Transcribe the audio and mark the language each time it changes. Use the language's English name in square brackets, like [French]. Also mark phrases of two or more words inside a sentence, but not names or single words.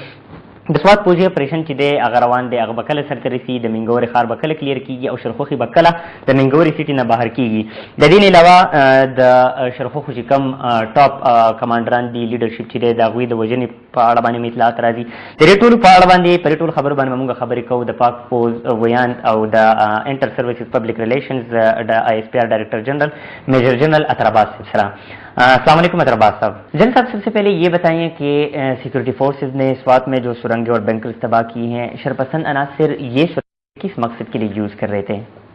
[Pashto] د سوات پوځي اپریشن چې دی هغه روان دی هغه به کله سرته رسي د منګورې ښار به کله کلیر کېږي او شرخوښې به کله د منګورې سیټي نه بهر کېږي. د دې نه علاوه د شرخوښو چې کوم ټاپ کمانډران دي لیډرشپ چې دی د هغوی د وژنې په اړه باندې مې اطلاعات راځي. د دې ټولو په اړه باندې په دې ټولو خبرو باندې به موږ خبرې کوو د پاک پوځ ویاند او د [English] Inter Services Public Relations [Pashto] د [English] ISPR Director General Major General [Pashto] اطہر عباس صاحب سلام. [Urdu] السلام علیکم اطہر عباس صاحب. جنرل صاحب سب سے پہلے یہ بتائیں کہ [English] security forces [Urdu] نے سوات میں جو سرنگیں اور بنکرز تباہ کی ہیں شرپسند عناصر یہ سرنگیں کس مقصد کے لیے یوز کر رہے تھے؟